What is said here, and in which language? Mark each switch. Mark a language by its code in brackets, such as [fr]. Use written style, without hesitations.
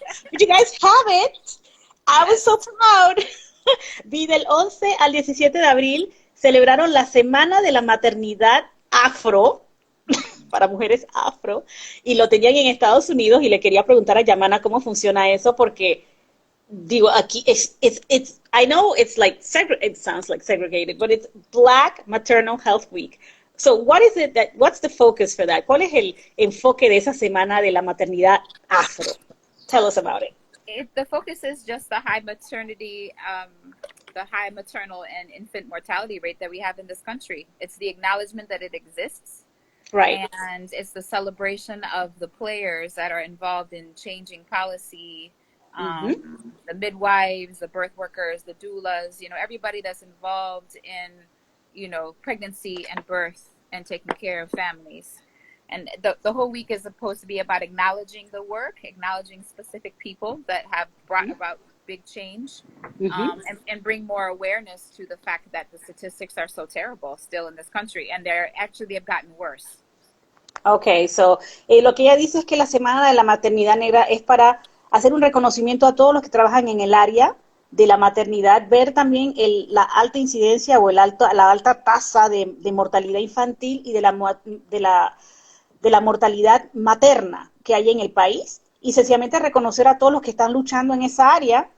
[en] But you guys have it. I was so proud. [es] Vi del 11 al 17 de abril celebraron la Semana de la Maternidad Afro, para mujeres afro, y lo tenían en Estados Unidos, y le quería preguntar a Jahmanna cómo funciona eso, porque digo, aquí [en] it's I know it's like it sounds like segregated, but it's Black Maternal Health Week. So what's the focus for that? [es] ¿Cuál es el enfoque de esa semana de la maternidad afro? [en] Tell us about it. The focus is just the high maternal and infant mortality rate that we have in this country. It's the acknowledgement that it exists. Right. And it's the celebration of the players that are involved in changing policy, the midwives, the birth workers, the doulas, everybody that's involved in, pregnancy and birth and taking care of families. And the whole week is supposed to be about acknowledging the work, acknowledging specific people that have brought about big change, and bring more awareness to the fact that the statistics are so terrible still in this country, and they've gotten worse. Okay, so [es] lo que ella dice es que la Semana de la Maternidad Negra es para hacer un reconocimiento a todos los que trabajan en el área de la maternidad, ver también la alta incidencia o la alta tasa de mortalidad infantil y de la mortalidad materna que hay en el país, y sencillamente reconocer a todos los que están luchando en esa área.